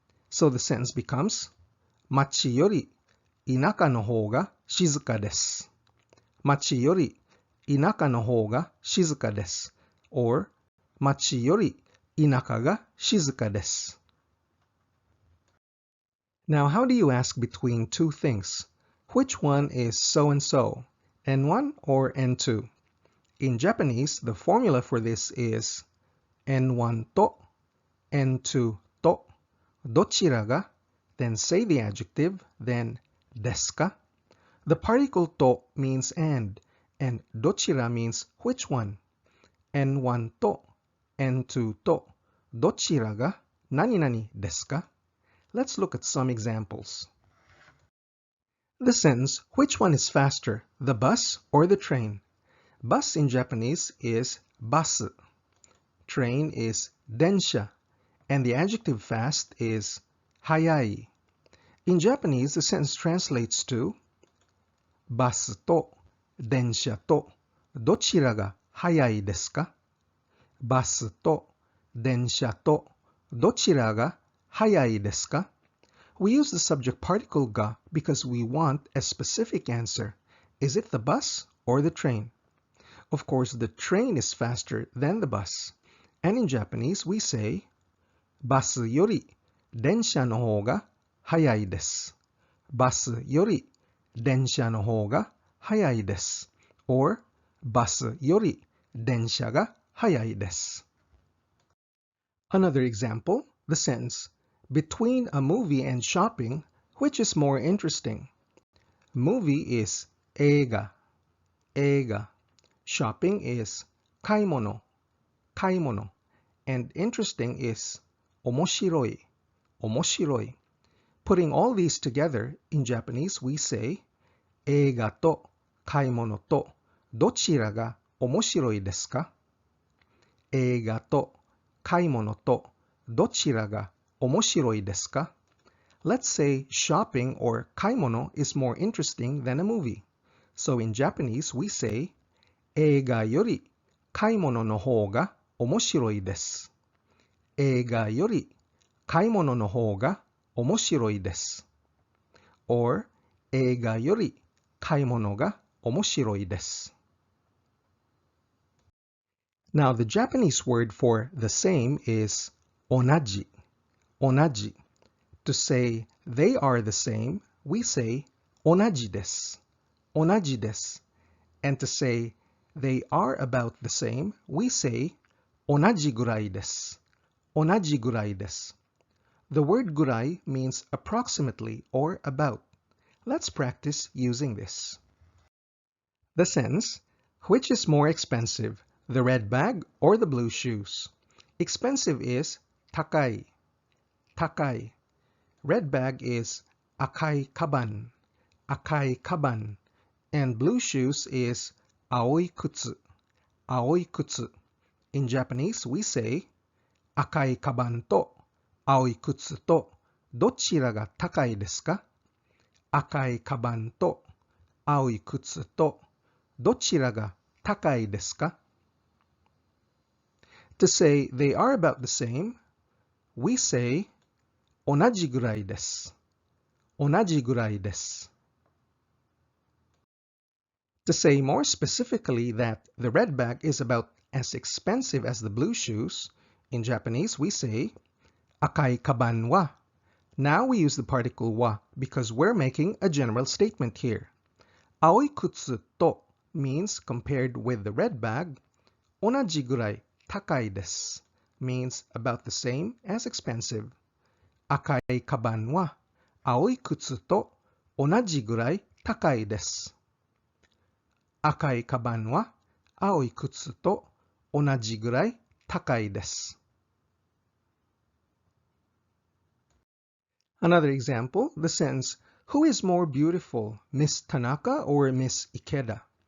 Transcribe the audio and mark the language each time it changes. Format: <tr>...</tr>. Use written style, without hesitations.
<en>So the sentence becomes</en> <ja>町より田舎の方が静かです。町より田舎の方が静かです。 or 町より田舎が静かです。</ja> <en>Now, how do you ask between two things? Which one is so and so, N1 or N2? In Japanese, the formula for this is N1 と N2</en> <ja>とどちらが</ja> <en>then say the adjective, then</en> <ja>ですか?</ja> <en>The particle to means and どちら means which one.</en> <ja>N1 と N2 とどちらが何々ですか?</ja> <en>Let's look at some examples. The sentence, which one is faster, the bus or the train? Bus in Japanese is basu. Train is densha. And the adjective fast is hayai. In Japanese, the sentence translates to</en> <ja>バスと電車とどちらが早いですか? バスと電車とどちらが早いですか?</ja> <en>We use the subject particle ga because we want a specific answer. Is it the bus or the train? Of course, the train is faster than the bus. And in Japanese, we say</en> <ja>バスより電車の方が早いです。バスより電車の方が早いです。 or バスより電車が早いです。</ja> <en>Another example, the sentence, between a movie and shopping, which is more interesting? Movie is 映画、映画。 Shopping is 買い物、買い物。 And interesting is 面白い、面白い。 Putting all these together, in Japanese, we say</en> <ja>映画と買い物とどちらが面白いですか? 映画と買い物とどちらが面白いですか?</ja> <en>Let's say shopping or 買い物 is more interesting than a movie. So in Japanese, we say</en> <ja>映画より買い物の方が面白いです。映画より買い物の方が面白いです。 or 映画より買い物が面白いです。</ja> <en>Now, the Japanese word for the same is onaji, onaji. To say they are the same, we say</en> <ja>同じです、同じです。</ja> <en>And to say they are about the same, we say</en> <ja>同じぐらいです、同じぐらいです。</ja> <en>The word ぐらい means approximately or about. Let's practice using this. The sentence, which is more expensive, the red bag or the blue shoes? Expensive is 高い、高い。 Red bag is 赤いカバン、赤いカバン。 And blue shoes is 青い靴、青い靴。</en> <ja>In Japanese, we say 赤いカバンと青い靴とどちらが高いですか? 赤いカバンと青い靴とどちらが高いですか?</ja> <en>To say they are about the same, we say</en> <ja>同じぐらいです、同じぐらいです。</ja> <en>To say more specifically that the red bag is about as expensive as the blue shoes, in Japanese we say</en> <ja>赤いカバンは.</ja> <en>Now we use the particle wa because we're making a general statement here.</en> <ja>青い靴と</ja> <en>means compared with the red bag,</en> <ja>同じぐらい高いです</ja> <en>means about the same as expensive.</en> <ja>赤いカバンは青い靴と同じぐらい高いです。赤いカバンは青い靴と同じぐらい高いです。</ja> <en>Another example, the sentence, who is more beautiful, Miss Tanaka or Miss Ikeda?</en>